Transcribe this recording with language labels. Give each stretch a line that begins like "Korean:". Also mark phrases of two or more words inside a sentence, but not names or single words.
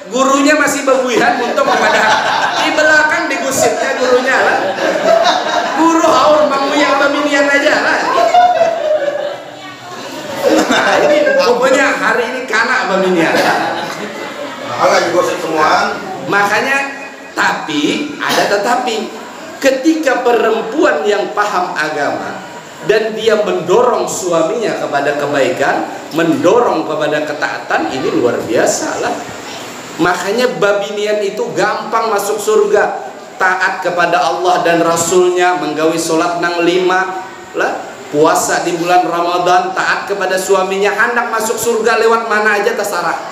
Banjar: Gurunya masih bebuihan untuk memadahi. Di belakang digosipnya gurunya lah. Guru haur menguyang babinian aja lah. Nah, ini pokoknya hari ini kanak babinian.
Indonesian: Agak digosip semua. Makanya tapi ada tetapi. Ketika perempuan yang paham agama dan dia mendorong suaminya kepada kebaikan, mendorong kepada ketaatan, ini luar biasa lah. Makanya babinian itu gampang masuk surga, taat kepada Allah dan Rasulnya,
Banjar: menggawi sholat nang
Indonesian: 5 lah, puasa di bulan Ramadan, taat kepada suaminya, hendak masuk surga lewat mana aja terserah.